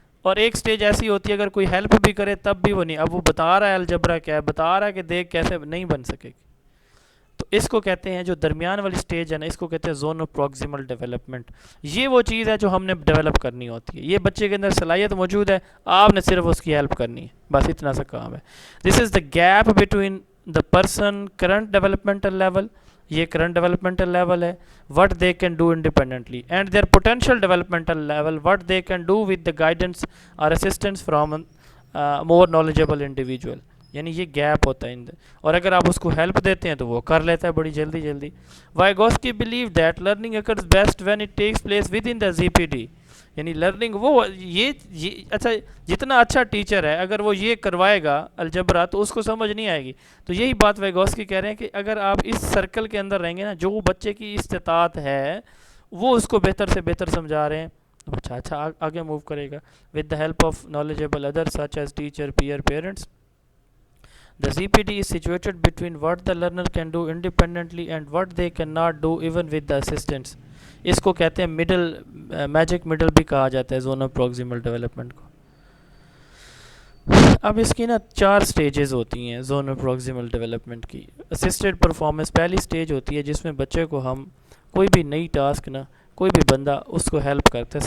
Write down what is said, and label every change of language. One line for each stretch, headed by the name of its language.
Urdu: اور ایک سٹیج ایسی ہوتی ہے اگر کوئی ہیلپ بھی کرے تب بھی وہ نہیں, اب وہ بتا رہا ہے الجبرا کیا ہے, بتا رہا ہے کہ دیکھ کیسے, نہیں بن سکے گی. تو اس کو کہتے ہیں جو درمیان والی سٹیج ہے نا, اس کو کہتے ہیں زون آف پروکسیمل ڈیولپمنٹ. یہ وہ چیز ہے جو ہم نے ڈیولپ کرنی ہوتی ہے. یہ بچے کے اندر صلاحیت موجود ہے, آپ نے صرف اس کی ہیلپ کرنی ہے, بس اتنا سا کام ہے.
English: this is the gap between the person current developmental level,
Urdu: یہ کرنٹ ڈیولپمنٹل لیول ہے,
English: what they can do independently, and their potential developmental level, what they can do with the guidance or assistance from more knowledgeable individual.
Urdu: یعنی یہ gap ہوتا ہے اور اگر آپ اس کو ہیلپ دیتے ہیں تو وہ کر لیتا ہے بڑی جلدی جلدی.
English: Vygotsky believed that learning occurs best when it takes place within the ZPD.
Urdu: یعنی لرننگ وہ یہ اچھا جتنا اچھا ٹیچر ہے اگر وہ یہ کروائے گا الجبرا تو اس کو سمجھ نہیں آئے گی. تو یہی بات ویگوسکی کہہ رہے ہیں کہ اگر آپ اس سرکل کے اندر رہیں گے نا, جو بچے کی استطاعت ہے وہ اس کو بہتر سے بہتر سمجھا رہے ہیں, اچھا آگے موو کرے گا.
English: With the help of knowledgeable others such as teacher, peer, parents. The ZPD is situated between what the learner can do independently and what they cannot do even with the assistance.
Urdu: اس کو کہتے ہیں middle, magic middle بھی کہا جاتا ہے zone of proximal development کو. اب اس کی نا 4 سٹیجز ہوتی ہیں زون آف پروکسیمل ڈیولپمنٹ کی. اسسٹڈ پرفارمنس پہلی سٹیج ہوتی ہے جس میں بچے کو ہم کوئی بھی نئی ٹاسک نا, کوئی بھی بندہ اس کو ہیلپ کرتا ہے.